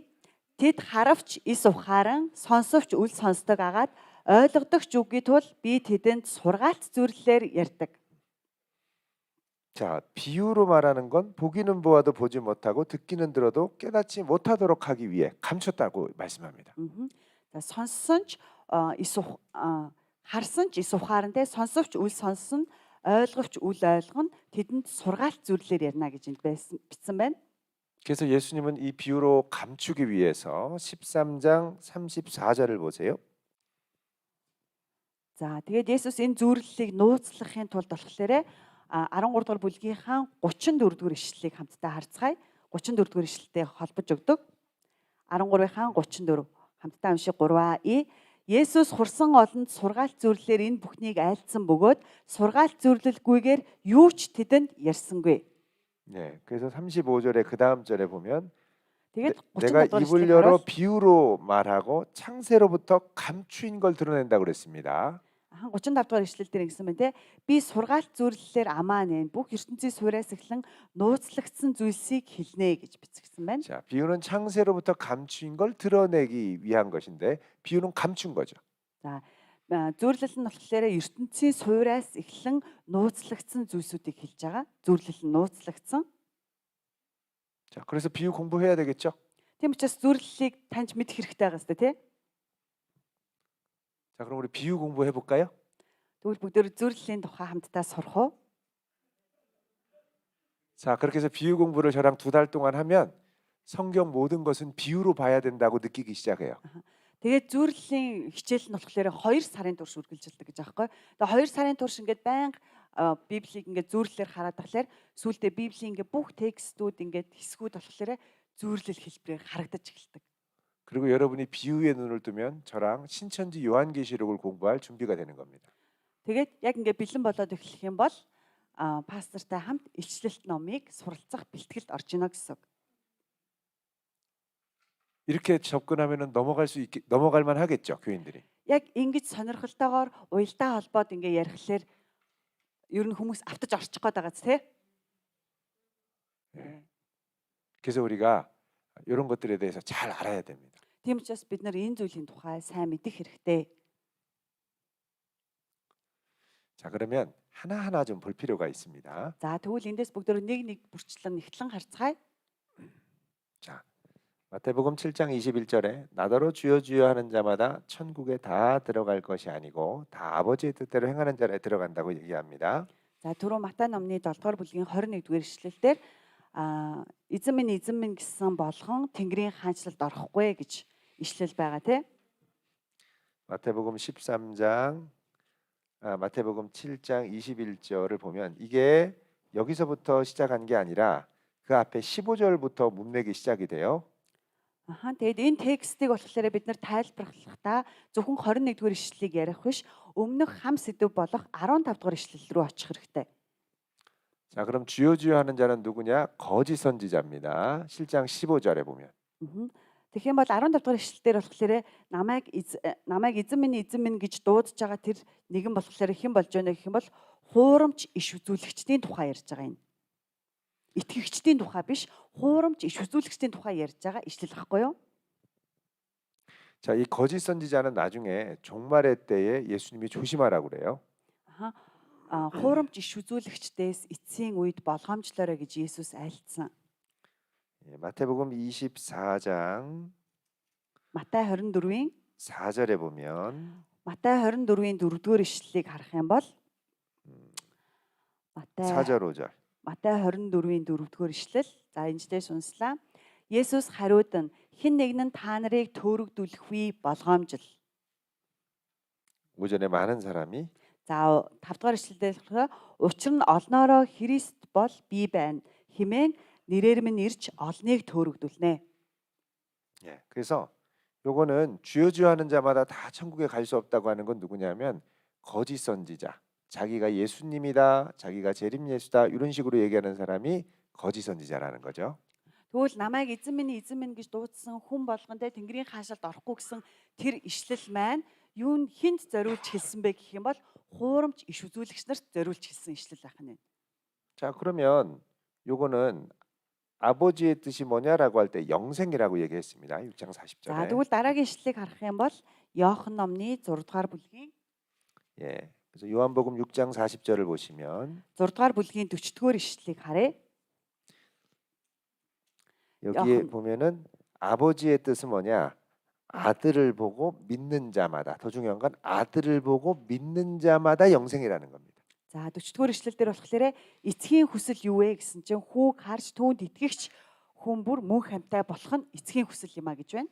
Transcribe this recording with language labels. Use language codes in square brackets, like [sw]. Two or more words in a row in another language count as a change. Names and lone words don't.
[mn] Тэд харавч ис ухааран сонсовч үл сонсдог агаад ойлгодогч үгүй тул би тэдэнд сургаалт зөвлөлөөр ярьдаг. [ko] 자, 비유로 말하는 건 보기는 보아도 보지 못하고 듣기는 들어도 깨닫지 못하도록 하기 위해 감췄다고 말씀합니다. [mn] За сонссон ч харсан ч ис ухаарантай сонсовч үл сонсон ойлговч үл ойлгоно тэдэнд сургаалт зөвлөлөөр ярина гэж энд бичсэн байна. [ko] 그래서 예수님은 이 비유로 감추기 위해서 13장 34절을 보세요. [mn] За тэгээд Есүс энэ зөвлөлийг нууцлахын тулд болохоор 13 дугаар бүлгийнхаа 34 дугаар ишлэлийг хамтдаа харцгаая. 34 дугаар ишлэлтэй холбож өгдөг. 13-ийнхаа 34 хамтдаа уншиг 3А. Есүс хурсан олонд сургаалт зөвлөлөөр энэ бүхнийг айлдсан бөгөөд сургаалт зөвлөлгүйгээр юу ч тэдэнд ярьсангүй. [ko] 네, 그래서 35절에 그 다음 절에 보면 [mn] Тэгээд [ko] 내가 35 입을 [mn] дугаар [ko] 열어 [mn] ишлэлээр [ko] 비유로 말하고 창세로부터 감추인 걸 드러낸다고 그랬습니다. [mn] 35 дугаар ишлэл дээр ингэсэн байна те. Би сургаалт зөвлөлөөр амаа нэн бүх ертөнцийн суйраас эхлэн нууцлагдсан зүйлсийг хэлнэ гэж бичсэн байна. [ko] 자, 비유는 창세로부터 감추인 걸 드러내기 위한 것인데 비유는 감춘 거죠. [mn] За зөвлөл нь болохоор ертөнцийн суйраас эхлэн нууцлагдсан зүйлсүүдийг хэлж байгаа. Зөвлөл нь нууцлагдсан. [ko] 자, 그래서 비유 공부해야 되겠죠? [mn] Тийм учраас зөвлөлийг таньж мэдэх хэрэгтэй байгаа сте тий. [ko] 자, 그럼 우리 비유 공부해 볼까요? [mn] Тэгвэл бүгдөө зөвлөлийн тухай хамтдаа сурах уу? [ko] 자, 그렇게 해서 비유 공부를 저랑 2달 동안 하면 성경 모든 것은 비유로 봐야 된다고 느끼기 시작해요. [mn] Тэгээд зөвлөлийн хичээл нь болохоор 2 сарын турш үргэлжилдэг гэж аахгүй. Тэгээд 2 сарын турш ингээд байнга Библийг ингээд зөвлөлөөр хараад тахлаар сүүлдээ Библийн ингээд бүх текстүүд ингээд хэсгүүд болохоор зөвлөл хэлбэрээр харагдаж эхэлдэг. [ko] 그리고 여러분이 비유에 눈을 뜨면 저랑 신천지 요한계시록을 공부할 준비가 되는 겁니다. [mn] Тэгээд яг ингээд бэлэн болоод эхлэх юм бол пастортай хамт илчлэлт номыг суралцах бэлтгэлд орж ийнө гэсэн. [ko] 이렇게 접근하면은 넘어갈 만 하겠죠, 교인들이. [mn] Яг ингэж сонирхолтойгоор уялдаа холбоод ингээ ярихлаар ер нь хүмүүс автаж орчих гээд байгаа зү, тий? [ko] 그래서 우리가 이런 것들에 대해서 잘 알아야 됩니다. [mn] Тийм учраас бид нар энэ зүйлийн тухай сайн мэдэх хэрэгтэй. [ko] 자, 그러면 하나하나 좀 볼 필요가 있습니다. [mn] За тэгвэл эндээс бүгдөө нэг бүрчлэн нэгтлэн харцгаая. [ko] 자, 마태복음 7장 21절에 나더러 주여 주여 하는 자마다 천국에 다 들어갈 것이 아니고 다 아버지의 뜻대로 행하는 자에 들어간다고 얘기합니다. [mn] За түрүү Матай номны 7-р бүлгийн 21-р эшлэлдэр эзэн минь гэсэн болгон Тэнгэрийн хаанчлалд орохгүй гэж ишлэл байгаа тий. [ko] 마태복음 7장 21절을 보면 이게 여기서부터 시작한 게 아니라 그 앞에 15절부터 문맥이 시작이 돼요. [mn] Тэгээд энэ текстийг болохоор бид нар тайлбарлахдаа зөвхөн 21-р ишлэлийг ярих биш, өмнөх хам сэдв болох 15-р ишлэл рүү очих хэрэгтэй. [ko] 자, 그럼 주여 주여 하는 자는 누구냐? 거짓 선지자입니다. 실장 15절에 보면. [mn] Тэгэх юм бол 15-р ишлэлээр болохоор намайг эзэн минь гэж дуудаж байгаа тэр нэгэн болохоор хэн болж байна гэх юм бол хуурамч иш үзүүлэгчдийн тухай ярьж байгаа юм. Итгэгчдийн тухай биш, хуурамч иш үзүүлэгчдийн тухай ярьж байгаа ишлэл гэхгүй юу? [ko] 자, 이 거짓 선지자는 나중에 종말의 때에 예수님이 조심하라고 그래요. [mn] Хуурамч иш үзүүлэгчдээс эцсийн үед болгоомжлоорой гэж Есүс айлтсан. [ko] 마태복음 24장 [mn] Матай 24-ийн [ko] 4절에 보면 [mn] Матай 24-ийн 4-р ишлэлийг харах юм бол Матай [ko] 4절 5절. [mn] Матай 24-ийн 4-р ишлэл. За энэчтэй сонслаа. Есүс хариуд нь хэн нэгэн та нарыг төөрөгдүүлэх үе болгоомжл. [ko] 오전에 많은 사람이 [mn] За 5-р ишлэлдээ болохоор учир нь олноороо Христ бол би байна хэмээн нэрээр минь ирж олныг төөрөгдүүлнэ. [ko] 예, 그래서 요거는 주여 주여 하는 자마다 다 천국에 갈 수 없다고 하는 건 누구냐면 거짓 선지자. 자기가 예수님이다, 자기가 재림 예수다 이런 식으로 얘기하는 사람이 거짓 선지자라는 거죠. [mn] Тэгвэл намайг эзэн минь гэж дуудсан хүн болгондоо Тэнгэрийн хаашаалд орохгүй гэсэн тэр ишлэл маань юунд хинт зориулж хэлсэн бэ гэх юм бол хуурамч иш үзүүлэгч нарт зориулж хэлсэн ишлэл байх нь. [ko] 자, 그러면 요거는 아버지의 뜻이 뭐냐라고 할 때 영생이라고 얘기했습니다. 6장 [mn] За [ko] 40절에. [mn] тэгвэл дараагийн ишлэлийг харах юм бол Иохан номны 6-р бүлгийн [ko] 예. 그래서 요한복음 6장 40절을 보시면 [mn] 6-р бүлгийн 40-р 이шлэлийг харъя. [ko] 여기에 보면은 아버지의 뜻은 뭐냐? 아들을 보고 믿는 자마다. 더 중요한 건 아들을 보고 믿는 자마다 영생이라는 겁니다. [mn] За 40-р ишлэл дээр болохоор эцгийн хүсэл юу вэ гэсэн чинь хүүг харж түүнд итгэгч хүн бүр мөн хамтай болох нь эцгийн хүсэл юм а гэж байна.